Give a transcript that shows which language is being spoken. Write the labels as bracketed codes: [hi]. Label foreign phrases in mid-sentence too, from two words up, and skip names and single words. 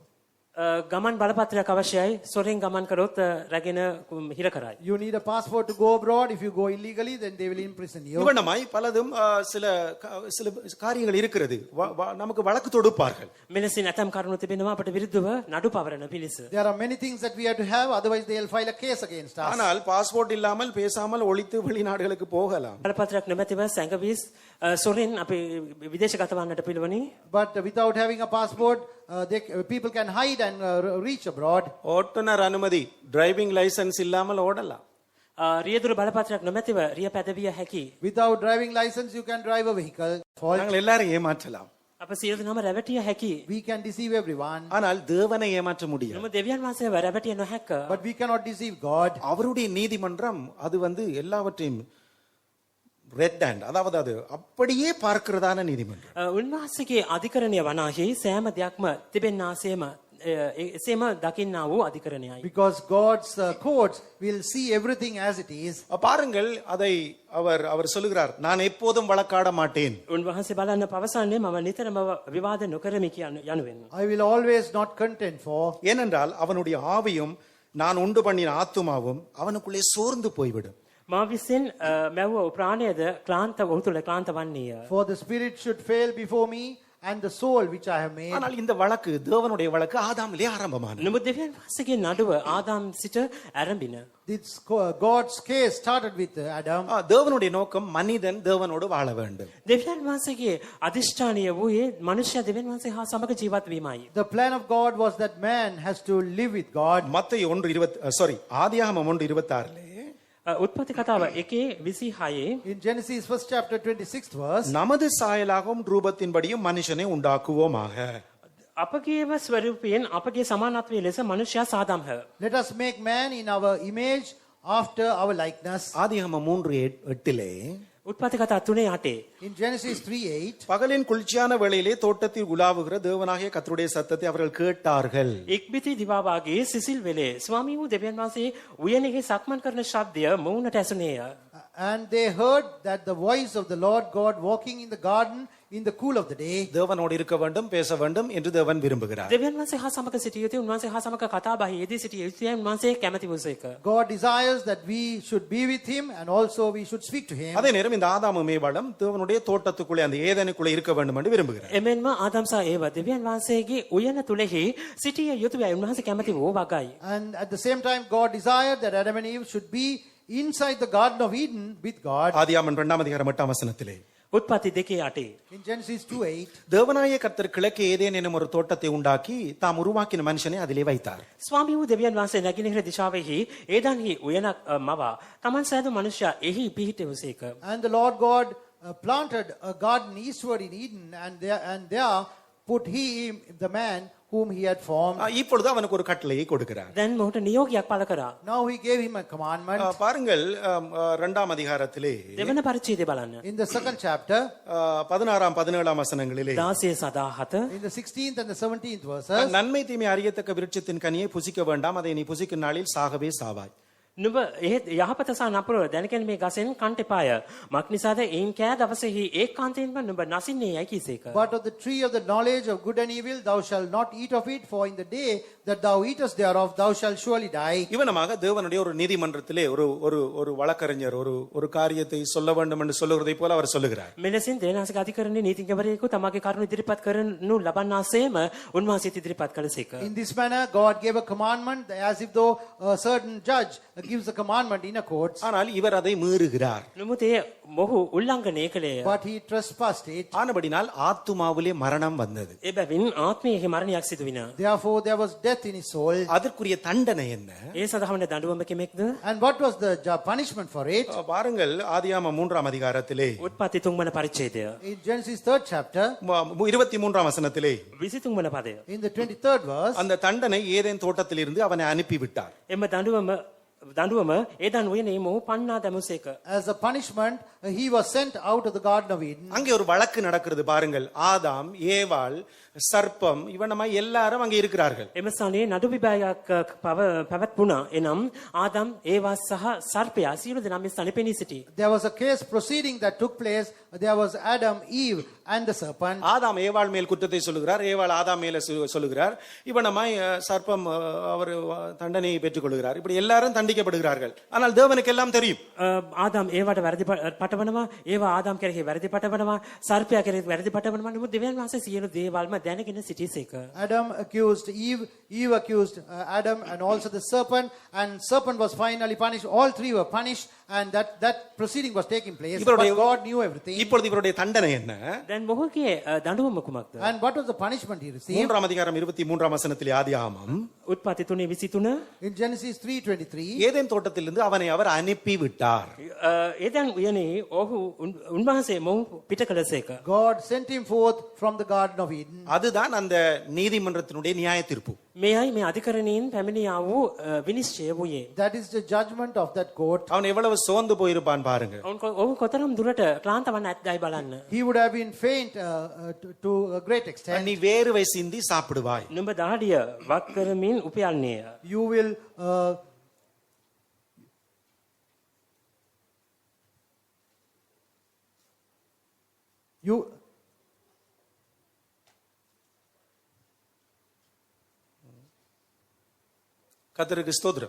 [si] ගමන් බලපත්‍රයක් අවශ්‍යයි. සොරෙන් ගමන් කරොත් රැගෙන හිර කරයි. [en] You need a passport to go abroad. If you go illegally, then they will imprison you. [ta] இவனமாய் பலதும் சில காரியங்கள் இருக்கிறது. நமக்கு வழக்கு தொடுப்பார்கள். [si] මෙලෙසින් ඇතම් කරුණු තිබෙනවා අපට විරුද්ධව නඩු පවරන පිණිස. [en] There are many things that we have to have, otherwise they will file a case against us. [ta] ஆனால் பாஸ்போர்ட் இல்லாமல் பேசாமல் ஒளித்து வெளிநாடுகளுக்கு போகலாம். [si] බලපත්‍රයක් නොමැතිව සැඟවී සොරෙන් අපි විදේශගත වන්නට පිළිවනි. [en] But without having a passport, people can hide and reach abroad. [ta] ஓட்டுநர் அனுமதி, [en] driving license [ta] இல்லாமல் ஓடலாம். [si] රියදුරු බලපත්‍රයක් නොමැතිව රිය පැදවිය හැකි. [en] Without driving license, you can drive a vehicle. [ta] நாங்கள் எல்லாரும் ஏமாற்றலாம். [si] අප සියලු දෙනාම රැවටිය හැකි. [en] We can deceive everyone, [ta] ஆனால் தேவனை ஏமாற்ற முடியாது. [si] නමුත් දෙවියන් වහන්සේව රැවටිය නොහැක. [en] but we cannot deceive God. [ta] அவருடைய நீதிமன்றம் அது எல்லாவற்றையும் [en] red hand, [ta] அதாவது அது அப்படியே பார்க்கிறதான நீதிமன்றம். [si] උන්වහන්සේගේ අධිකරණය වනාහි සෑම දෙයක්ම තිබෙන්නාසේම එසේම දකින්නා වූ අධිකරණයයි. [en] Because God's courts will see everything as it is. [ta] பாருங்கள், அதை அவர் சொல்லுகிறார், நான் எப்போதும் வழக்காட மாட்டேன். [si] උන්වහන්සේ බලන්න පවසන්නේ මම නිතරම විවාද නොකරමි යනුවෙන්. [en] I will always not contend for. [ta] ஏனென்றால் அவனுடைய ஆவியும் நான் உண்டு பண்ணின ஆத்துமாவும் அவனுக்குள்ளே சோர்ந்து போய்விடும். [si] මා විසින් මැව්ව ප්‍රාණයද ක්ලාන්ත ඔහු තුළ ක්ලාන්ත වන්නේය. [en] For the spirit should fail before me, and the soul which I have made. [ta] ஆனால் இந்த வழக்கு தேவனுடைய வழக்கு ஆதாமிலே ஆரம்பமானது. [si] නමුත් දෙවියන් වහන්සේගේ නඩුව ආදාම් සිට ආරම්භින. [en] This God's case started with Adam. [ta] தேவனுடைய நோக்கம் மனிதன் தேவனோடு வாழ வேண்டும். [si] දෙවියන් වහන්සේගේ අධිෂ්ඨානීය වූයේ මනුෂ්‍ය දෙවියන් වහන්සේ හා සමග ජීවත් වීමයි. [en] The plan of God was that man has to live with God. [ta] மத்தேயு 1:20 ஆதியாகமம் 1:26 [si] උත්පත්ති කතාව 1:26 [en] In Genesis 1st chapter 26th verse, [ta] நமது சாயலாகவும் ரூபத்தின்படியும் மனுஷனை உண்டாக்குவோமாக. [si] අපගේම ස්වරූපයෙන් අපගේ සමානත්වයේ ලෙස මනුෂ්‍යයා සාදම්හ. [en] let us make man in our image after our likeness. [ta] ஆதியாகமம் 3:8 [si] උත්පත්ති කතා 3:8 [en] In Genesis 3:8, [ta] பகலின் குளிர்ச்சியான வேளையிலே தோட்டத்தில் உலாவுகிற தேவனாகிய கர்த்தருடைய சத்தத்தை அவர்கள் கேட்டார்கள். [si] එක්බිති දිවාවාගේ සිසිල් වෙලේ ස්වාමී වූ දෙවියන් වහන්සේ උයනෙහි සක්මන් කරන ශබ්දය මොවුනට ඇසුනේය. [en] and they heard that the voice of the Lord God walking in the garden in the cool of the day. [ta] தேவனோடு இருக்க வேண்டும், பேச வேண்டும் என்று தேவன் விரும்புகிறார். [si] දෙවියන් වහන්සේ හා සමග සිටිය යුතුයි. උන්වහන්සේ හා සමග කතා බහ යෙදී සිටිය යුතුයි. උන්වහන්සේ කැමති වූසේක. [en] God desires that we should be with him and also we should speak to him. [ta] அதே நேரம் இந்த ஆதாமும் ஏவாளும் தேவனுடைய தோட்டத்துக்குள்ளே அந்த ஏதேனுக்குள்ளே இருக்க வேண்டும் என்று விரும்புகிறார். [si] එමෙන්ම ආදම් සහ ඒවා දෙවියන් වහන්සේගේ උයන තුලෙහි සිටිය යුතුයි. උන්වහන්සේ කැමති වූ වගයි. [en] And at the same time, God desired that Adam and Eve should be inside the Garden of Eden with God. [ta] ஆதியாகமம் 2ஆம் அதிகாரம் 8ஆம் வசனத்திலே [si] උත්පත්ති 2:8 [en] In Genesis 2:8, [ta] தேவனாய கர்த்தர் கிழக்கே ஏதேன் எனும் ஒரு தோட்டத்தை உண்டாக்கி தாம் உருவாக்கின மனுஷனை அதிலே வைத்தார். [si] ස්වාමී වූ දෙවියන් වහන්සේ නැගෙනහිර දිශාවෙහි ඒදන්හි උයනක් මවා තමන් සෑදු මනුෂ්‍යයා එහි පිහිටුවසේක. [en] and the Lord God planted a garden eastward in Eden, and there put he the man whom he had formed. [ta] இப்பொழுது அவனுக்கு ஒரு கட்டளையை கொடுக்கிறார். [si] දැන් මොහුට නියෝගයක් පළ කරා. [en] Now he gave him a commandment. [ta] பாருங்கள் 2ஆம் அதிகாரத்திலே [si] දෙවන පරිච්ඡේදය බලන්න. [en] In the second chapter, [ta] 16ஆம் 17ஆம் வசனங்களிலே [si] 16 [en] in the 16th and the 17th verses, [ta] நன்மை தீமை அறியத்தக்க விருட்சத்தின் கனியை புசிக்க வேண்டாம், அதை நீ புசிக்கும் நாளில் சாகவே சாவாய். [si] නුඹ ඒ යහපත සහ නපුර දැනගෙන මේ ගසෙන් කන්ට එපාය. මක් නිසාද එයින් කෑ දවසෙහි ඒකාන්තයෙන්ම නුඹ නසින්නේ යයි කීසේක. [en] but of the tree of the knowledge of good and evil thou shalt not eat of it, for in the day that thou eatest thereof thou shalt surely die. [ta] இவனமாக தேவனுடைய ஒரு நீதிமன்றத்திலே ஒரு ஒரு ஒரு வழக்கறிஞர் ஒரு காரியத்தை சொல்ல வேண்டும் என்று சொல்லுகிறதை போல அவர் சொல்லுகிறார். [si] මෙලෙසින් දේනාසික අධිකරණයේ නීතිඥවරයෙකු තමාගේ කරුණු ඉදිරිපත් කරනු ලබන්නාseම උන්වහන්සේ ඉදිරිපත් කළසේක. [en] In this manner God gave a commandment as if though a certain judge gives a commandment in a court, [ta] ஆனால் இவர் அதை மீறுகிறார். [si] නමුත් ඒ මොහු උල්ලංඝනය කළේය. [en] but he trespassed it. [ta] ஆனபடினால் ஆத்துமாவிலே மரணம் வந்தது. [si] එබැවින් ආත්මයේ මරණයක් සිදු විනා. [en] Therefore there was death in his soul. [ta] அதற்குரிய தண்டனை என்ன? [si] ඒ සඳහාම දඬුවම කෙමෙක්ද? [en] And what was the punishment for it? [ta] பாருங்கள் ஆதியாகமம் 3ஆம் அதிகாரத்திலே [si] උත්පත්ති 3 වන පරිච්ඡේදය. [en] In Genesis 3rd chapter, [ta] 23ஆம் வசனத்திலே [si] 23 වන පදය. [en] in the 23rd verse, [ta] அந்த தண்டனை ஏதேன் தோட்டத்திலிருந்து அவனை அனுப்பி விட்டார். [si] එම දඬුවම ඒදන් උයනේ මොහු පන්නා දැමුසේක. [en] as a punishment, he was sent out of the Garden of Eden. [ta] அங்கே ஒரு வழக்கு நடக்கிறது பாருங்கள். ஆதாம், ஏவாள், சர்ப்பம் இவனமாய் எல்லாரும் அங்கே இருக்கிறார்கள். එම ස්ථානයේ නඩු විභාගයක් පැවැත්වුණා. එනම් ආදම් ඒවා සහ සර්පයා සියලු දෙනා මේ ස්ථානයේ පෙනී සිටි. There was a case proceeding that took place. There was Adam, Eve, and the serpent. ஆதாம் ஏவாள் மேல் குற்றத்தை சொல்லுகிறார், ஏவாள் ஆதாம் மேல சொல்லுகிறார். இவனமாய் சர்ப்பம் அவர் தண்டனையை பெற்றுக் கொள்கிறார். இப்படி எல்லாரும் தண்டிக்கப்படுகிறார்கள். ஆனால் தேவனுக்கு எல்லாம் தெரியும். [si] ආදම් ඒවට වැරදි පටවනවා, ඒවා ආදම් කෙරෙහි වැරදි පටවනවා, සර්පයා කෙරෙහි වැරදි පටවනවා. නමුත් දෙවියන් වහන්සේ සියලු දේවල්ම දැනගෙන සිටිසේක. [en] Adam accused Eve, Eve accused Adam, and also the serpent, and serpent was finally punished. All three were punished, and that proceeding was taking place. But God knew everything. [ta] இப்பொழுது இவருடைய தண்டனை என்ன? [si] දැන් මොහුගේ දඬුවම කුමක්ද? [en] And what was the punishment he received? [ta] 3ஆம் அதிகாரம் 23ஆம் வசனத்திலே ஆதியாகமம் [si] උත්පත්ති 3:23 [en] In Genesis 3:23, [ta] ஏதேன் தோட்டத்திலிருந்து அவனை அவர் அனுப்பி விட்டார். [si] ඒදන් උයනේ ඔහු උන්වහන්සේ මොහු පිට කළසේක. [en] God sent him forth from the Garden of Eden. [ta] அதுதான் அந்த நீதிமன்றத்தினுடைய நியாய தீர்ப்பு. [si] මෙයයි මේ අධිකරණයෙන් පැමිණියා වූ විනිශ්චය වූයේ. [en] That is the judgment of that court. [ta] அவன் எவ்வளவு சோர்ந்து போயிருப்பான் பாருங்க. [si] ඔහු කොතරම් දුරට ක්ලාන්ත වන්න ඇත්දයි බලන්න. [en] He would have been faint to a great extent. [ta] நீ வேர்வை சிந்தி சாப்பிடுவாய். [si] නුඹ දහඩිය වක් කරමින් උපයන්නේය. [en] You will [ta] கர்த்தருக்கு ஸ்தோத்திரம்.